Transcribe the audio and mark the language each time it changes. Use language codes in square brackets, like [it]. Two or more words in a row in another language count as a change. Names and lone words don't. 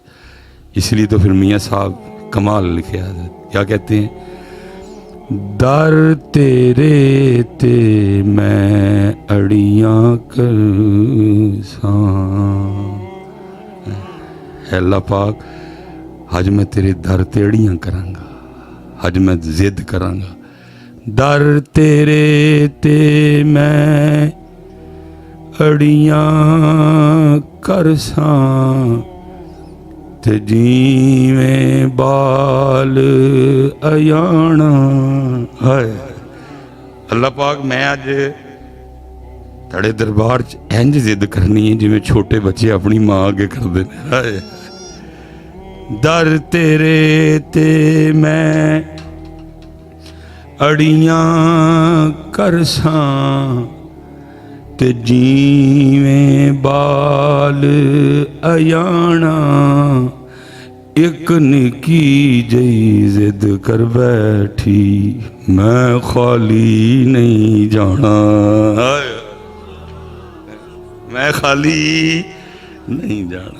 [pa] اس لیے تو پھر میاں صاحب کمال لکھے [ur] حضرت کیا کہتے ہیں، [pa] در تیرے تے میں اڑیاں کرساں، اے اللہ پاک حج میں تیرے در تے اڑیاں کراں گا، حج میں ضد کراں گا، در تیرے تے میں اڑیاں کرساں تے جیویں بال ایانا۔ ہائے اللہ پاک میں آج تڑے دربار انج ضد کرنی ہے جی میں چھوٹے بچے اپنی ماں آگے کر دینے۔ ہائے در تیرے تے میں اڑیاں کرساں تے جیویں بال ایانا، ایک نکی جئی ضد کر بیٹھی میں خالی نہیں جانا، میں خالی نہیں جانا۔